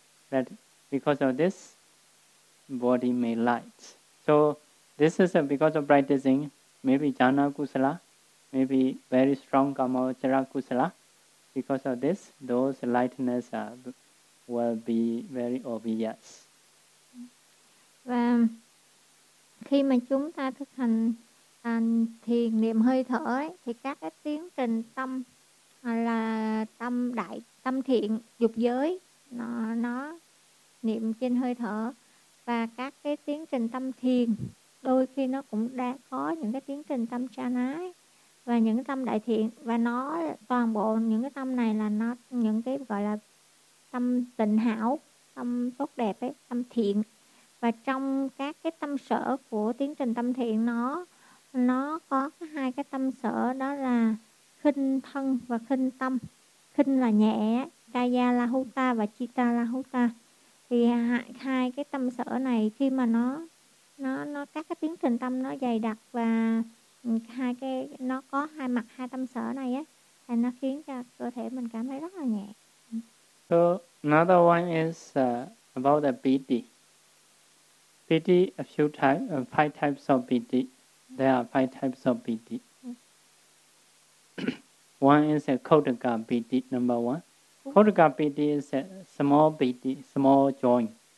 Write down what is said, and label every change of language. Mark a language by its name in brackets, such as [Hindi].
[English] That because of this, body may light. So, this is because of practicing, maybe Jhana Kusala, maybe very strong Kama Vachara Kusala. Because of this, those lightness will be very obvious. [Vietnamese] Khi mà chúng ta thực hành thiền niệm hơi thở ấy, thì các cái tiến trình tâm là tâm đại, tâm thiện, dục giới, nó niệm trên hơi thở. Và các cái tiến trình tâm thiền, đôi khi nó cũng đã có những cái tiến trình tâm chan ái và những tâm đại thiện. Và nó toàn bộ những cái tâm này là nó những cái gọi là tâm tịnh hảo, tâm tốt đẹp ấy, tâm thiện. Và trong các cái tâm sở của tiến trình tâm thiện nó có hai cái tâm sở, đó là khinh thân và khinh tâm. Khinh là nhẹ, Kaya Lahuta và Chitta Lahuta. Thì hai cái tâm sở này khi mà nó nó các cái tiếng thình tâm nó dày đặc, và hai cái nó có hai mặt hai tâm sở này á, thì nó khiến cho cơ thể mình cảm thấy rất là nhẹ. [English] So another one is about the piti. Piti, a few types, five types of piti. There are five types of piti. One is a kodaka piti, number one. Kodaka piti is a small piti, small joint.